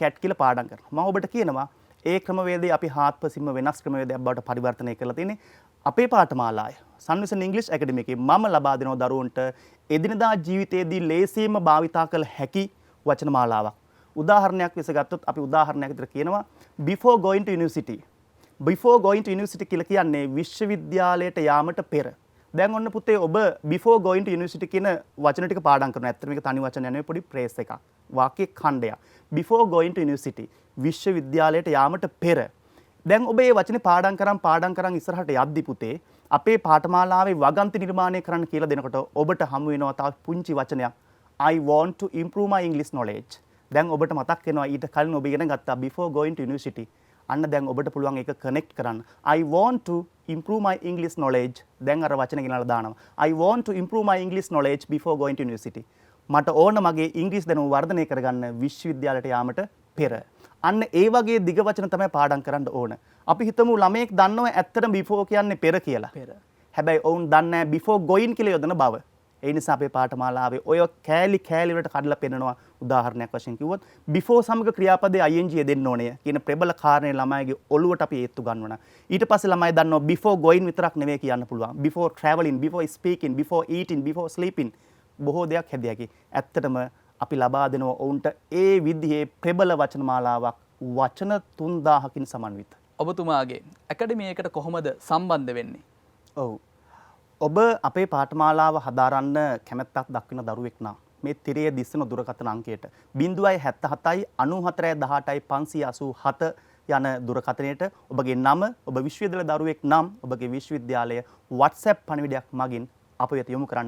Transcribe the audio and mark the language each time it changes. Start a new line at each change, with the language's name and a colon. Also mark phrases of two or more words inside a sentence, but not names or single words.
Sinhala: මම ඔබට කියනවා ඒ ක්‍රමවේදය අපි හාත්පසින්ම වෙනස් ක්‍රමවේදයක් බවට පරිවර්තනය කරලා තියෙන්නේ. අපේ පාඨමාලාවේ සන්විසන් ඉංග්‍රීසි ඇකඩමි එකේ මම ලබා දෙනවා දරුවන්ට එදිනදා ජීවිතයේදී ලේසියෙන්ම භාවිතා කළ හැකි වචන මාලාවක්. උදාහරණයක් ලෙස ගත්තොත් අපි උදාහරණයක් විතර කියනවා
English: before going to university. before going to university
Sinhala: කියලා කියන්නේ විශ්වවිද්‍යාලයට යාමට පෙර. දැන් ඔන්න පුතේ ඔබ
English: before going to university
Sinhala: කියන වචන ටික පාඩම් කරනවා. ඇත්තට මේක තනි වචන නෙවෙයි පොඩි ප්‍රේස් එකක්. වාක්‍ය ඛණ්ඩයක්.
English: before going to university
Sinhala: විශ්වවිද්‍යාලයට යාමට පෙර. දැන් ඔබ මේ වචනේ පාඩම් කරන් ඉස්සරහට යද්දි පුතේ අපේ පාඨමාලාවේ වගන්ති නිර්මාණය කරන්න කියලා දෙනකොට ඔබට හමු වෙනවා තව පුංචි වචනයක්
English: I want to improve my English knowledge.
Sinhala: දැන් ඔබට මතක් වෙනවා ඊට කලින් ඔබ ඉගෙන ගත්තා
English: before going to university.
Sinhala: අන්න දැන් ඔබට පුළුවන් ඒක කනෙක්ට් කරන්න.
English: I want to improve my English knowledge.
Sinhala: දැන් අර වචන ගෙනල්ලා දානවා.
English: I want to improve my English knowledge before going to university.
Sinhala: මට ඕන මගේ ඉංග්‍රීසි දැනුම වර්ධනය කරගන්න විශ්වවිද්‍යාලයට යාමට පෙර. අන්න ඒ වගේ දිග වචන තමයි පාඩම් කරන්න ඕන. අපි හිතමු ළමයෙක් දන්නවා ඇත්තටම before කියන්නේ පෙර කියලා. හැබැයි ඔවුන් දන්නේ නැහැ
English: before going
Sinhala: කියලා යොදන බව. ඒ නිසා අපේ පාඨමාලාවේ ඔය කෑලි වලට කඩලා පෙන්නනවා. උදාහරණයක් වශයෙන් කිව්වොත් before සමග ක්‍රියාපදයේ ing දෙන්න ඕනේ කියන ප්‍රබල කාරණේ ළමයිගේ ඔළුවට අපි ඒත්තු ගන්නවා. ඊට පස්සේ ළමයි දන්නවා
English: before going
Sinhala: විතරක් නෙවෙයි කියන්න පුළුවන්.
English: before traveling, before speaking, before eating, before sleeping
Sinhala: බොහෝ දෙයක් හැදියාකි. ඇත්තටම අපි ලබා දෙනවා ඔවුන්ට ඒ විදිහේ ප්‍රබල වචන මාලාවක් වචන 3000කින් සමන්විත. ඔබතුමාගේ ඇකඩමි එකට කොහොමද සම්බන්ධ වෙන්නේ? ඔව්. ඔබ අපේ පාඨමාලාව හදාරන්න කැමැත්තක් දක්වන දරුවෙක් නම් මේ තිරයේ දිස්සන දුරකථන අංකයට 077 94 18 587 යන දුරකථනයට ඔබගේ නම, ඔබ විශ්වවිද්‍යාල දරුවෙක් නම් ඔබගේ විශ්වවිද්‍යාලය WhatsApp පණිවිඩයක් මගින් අප වෙත යොමු කරන්න.